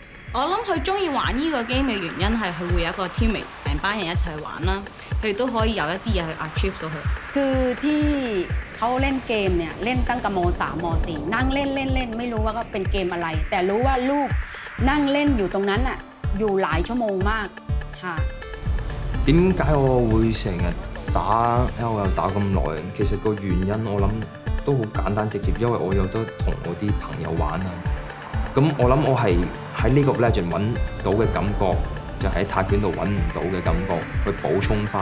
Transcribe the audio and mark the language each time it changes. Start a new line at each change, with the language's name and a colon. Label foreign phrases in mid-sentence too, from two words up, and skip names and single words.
Cantonese: 我諗佢中意玩呢個 game 嘅原因係佢會有一個 teammate 成班人一齊玩啦，佢亦都可以有一啲嘢去 achieve 到佢。
Thai: คือที่เขาเล่นเกมเนี่ยเล่นตั้งแต่ม.3 ม.4 นั่งเล่นไม่รู้ว่าก็เป็นเกมอะไรแต่รู้ว่าลูกนั่งเล่นอยู่ตรงนั้นอ่ะอยู่หลายชั่วโมงมากค่ะ
Cantonese: 點解我會成日打 L 又打咁耐？其實個原因我諗都好簡單直接，因為我有得同我啲朋友玩啊。咁我諗我係喺呢個 Legend 揾到嘅感覺，就喺泰拳度揾唔到嘅感覺，去補充翻。